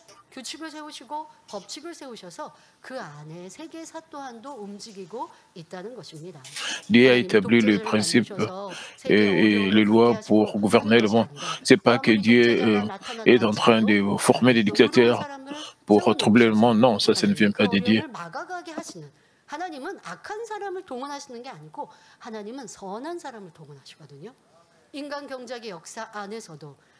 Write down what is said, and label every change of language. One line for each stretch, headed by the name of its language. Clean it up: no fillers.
Korean: 규칙을 세우시고 법칙을 세우셔서 그 안에 세계사 또한도 움직이고 있다는 것입니다.
French: Dieu a établi le principe et les lois pour gouverner le monde. C'est pas que Dieu est en train de former des dictateurs pour troubler le monde. Non, ça ne vient pas de Dieu.
Korean: 하나님은 악한 사람을 동원하시는 게 아니고 하나님은 선한 사람을 동원하시거든요. 인간 경작의 역사 안에서도